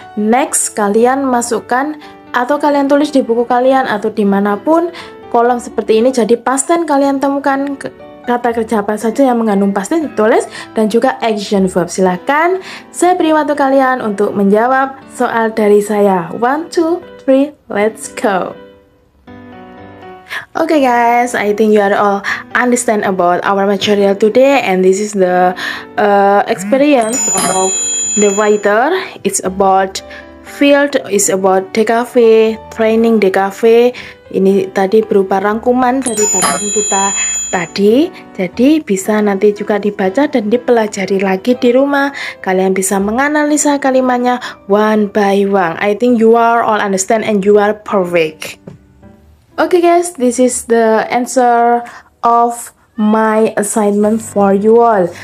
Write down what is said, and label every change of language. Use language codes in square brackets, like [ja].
[id] Next, kalian masukkan atau kalian tulis di buku kalian atau dimanapun kolom seperti ini. Jadi past tense kalian temukan kata kerja apa saja yang mengandung past tense ditulis, dan juga action verb. Silakan, saya beri waktu kalian untuk menjawab soal dari saya. [en] 1, 2, 3, let's go. Okay guys, I think you are all understand about our material today, and this is the experience of the writer. It's about field, it's about DKV, training DKV. [id] Ini tadi berupa rangkuman dari bacaan kita tadi, jadi bisa nanti juga dibaca dan dipelajari lagi di rumah. Kalian bisa menganalisa kalimatnya [en] one by one. I think you are all understand and you are perfect. Okay guys, this is the answer of my assignment for you all.